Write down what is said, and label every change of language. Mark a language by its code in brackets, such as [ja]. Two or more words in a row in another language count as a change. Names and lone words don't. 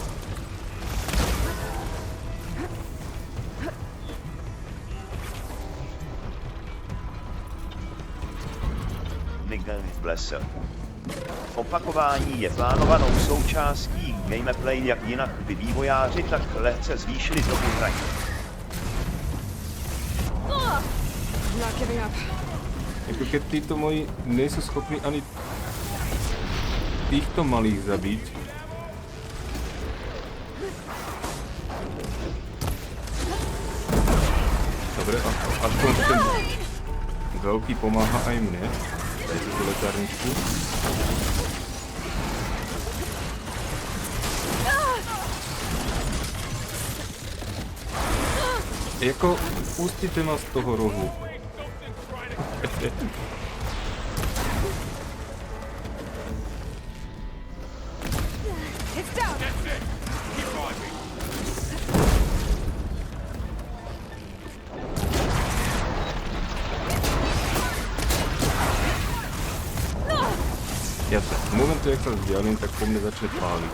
[cs] Miguel Blesser. Opakování je plánovanou součástí gameplay, jak jinak by vývojáři tak lehce zvýšili dobu hraní. [en] I'm not giving up. [sk] Jako keď títo moji nejsú schopní ani týchto malých zabiť. Dobre, aspoň ten veľký pomáha aj mne. Dajte tú lekárničku. Jako, pustite ma z toho rohu. [en] It's down. That's it. Keep on me. [sk] Jasne, v momentu, jak sa vzdialím, tak po mne začne páliť.